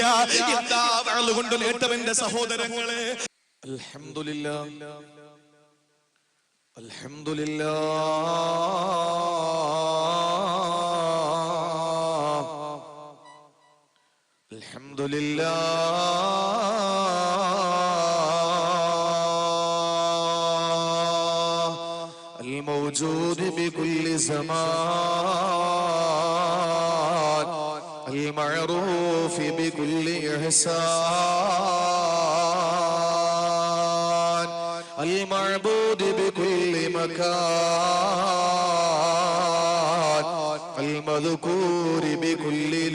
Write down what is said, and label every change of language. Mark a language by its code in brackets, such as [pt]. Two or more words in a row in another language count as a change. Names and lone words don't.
[ml] എന്താ വാഴ് കൊണ്ട് നേട്ടം എന്റെ സഹോദരങ്ങളെ? [ar] الحمد لله، الحمد لله، الحمد لله. الموجود بكل زمان المعروف بكل إحسان المعبود بكل مكان المذكور بكل